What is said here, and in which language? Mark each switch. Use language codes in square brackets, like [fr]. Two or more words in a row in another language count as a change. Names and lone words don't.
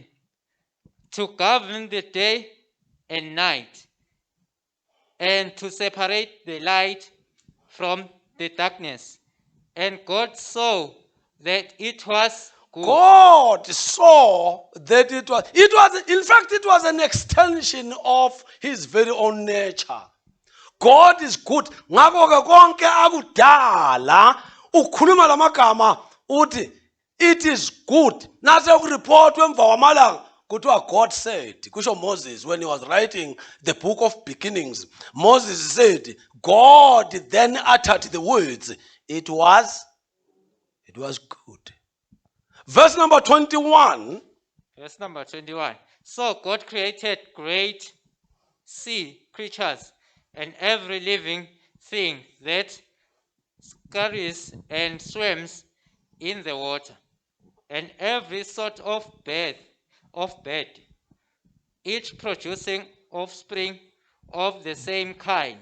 [en] To govern the day and night, and to separate the light from the darkness. And God saw that it was good. God saw that it was, in fact, it was an extension of his very own nature. God is good. [ss] Ngakho ke konke akudala ukhuluma lamagama uthi [en] it is good. [ss] Nase ukureport emva kwamalanga kuthiwa [en] God said. Kusho Moses when he was writing the book of beginnings. Moses said, God then uttered the words, it was good. Verse number 21. Verse number 21. So God created great sea creatures and every living thing that scurries and swims in the water, and every sort of bird, each producing offspring of the same kind.